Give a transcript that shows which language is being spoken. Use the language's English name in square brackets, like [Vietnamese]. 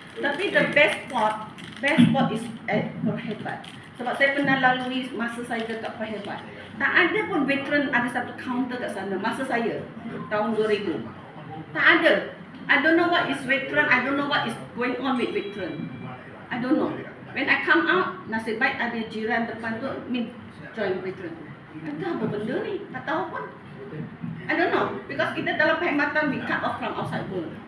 [Malay] Tapi [English] the best spot is at Perhebat. [Malay] Sebab saya pernah lalui masa saya dekat Perhebat. Tak ada pun veteran ada satu counter kat sana masa saya tahun 2000. Tak ada. [English] I don't know what is veteran, I don't know what is going on with veteran. I don't know. When I come out, [Malay] nasib baik ada jiran depan tu join veteran. Ada apa benda ni? Tak tahu pun. [English] I don't know. Because [Malay] kita dalam perkhidmatan [English] we cut off from outside world.